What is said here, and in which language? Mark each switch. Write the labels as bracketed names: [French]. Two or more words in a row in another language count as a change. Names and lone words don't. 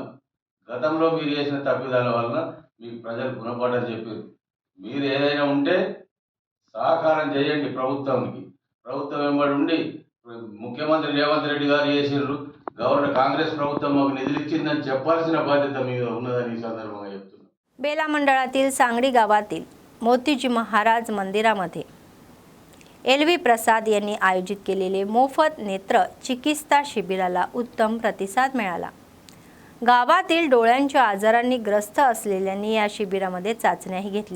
[Telugu] గతంలో మీరు చేసిన తప్పిదాల వలన మీకు ప్రజలు గుణపాఠం చెప్పారు. మీరు ఏదైనా ఉంటే సహకారం చేయండి ప్రభుత్వానికి. ప్రభుత్వం వెంబడి ఉండి ముఖ్యమంత్రి రేవంత్ రెడ్డి గారు చేసిర్రు, గవర్నర్ కాంగ్రెస్ ప్రభుత్వం మాకు నిధులు ఇచ్చిందని చెప్పాల్సిన బాధ్యత మీద ఉన్నదని ఈ సందర్భంగా చెప్తున్నాను. [Marathi] बेला मंडळातील सांगडी गावातील मोतीजी महाराज मंदिरामध्ये LV प्रसाद यांनी आयोजित केलेले मोफत नेत्र चिकित्सा शिबिराला उत्तम प्रतिसाद मिळाला. गावातील डोळ्यांच्या आजारांनी ग्रस्त असलेल्यांनी या शिबिरामध्ये चाचण्याही घेतल्या.